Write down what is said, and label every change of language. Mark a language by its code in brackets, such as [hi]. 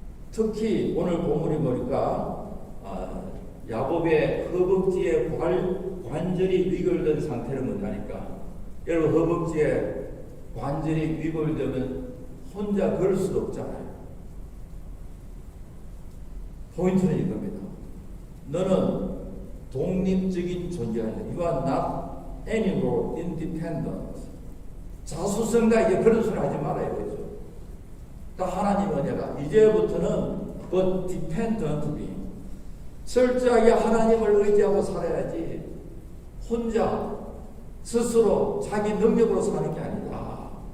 [ko] 특히 오늘 본문이 보니까 야곱의 허벅지에 관절이 위골된 상태는 뭐냐니까 여러분 허벅지에 관절이 위골되면 혼자 걸을 수도 없잖아요. 포인트는 이겁니다. 너는 독립적인 존재가 아니야. [en] You are not anymore independent. [ko] 자수성가 이제 그런 소리 하지 말아야 되죠. 딱 하나님 은혜가 이제부터는 [en] but dependent be. [ko] 철저하게 하나님을 의지하고 살아야지 혼자 스스로 자기 능력으로 사는 게 아니다.